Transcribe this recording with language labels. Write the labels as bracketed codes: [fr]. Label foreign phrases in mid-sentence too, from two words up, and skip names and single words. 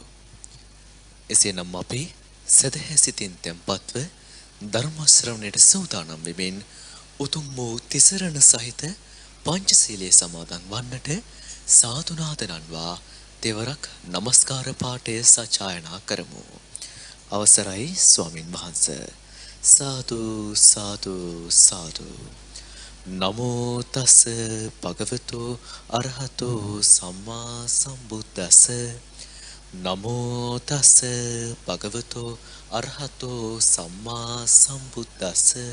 [si] එසේනම් අපි සදහැ සිතින් තැන්පත්ව ධර්ම ශ්‍රවණයට සූදානම් වෙමින් උතුම් වූ තිසරණ සහිත පංචශීලයේ සමාදන් වන්නට සාදුනාදනන්වා දෙවරක් নমස්කාර පාඨය සජායනා කරමු. අවසරයි ස්වාමින් වහන්සේ. සාදු සාදු සාදු. [pi] නමෝ තස් භගවතු අරහතෝ සම්මා සම්බුද්දස්ස. නමෝ තස් භගවතු අරහතෝ සම්මා සම්බුද්දස්ස.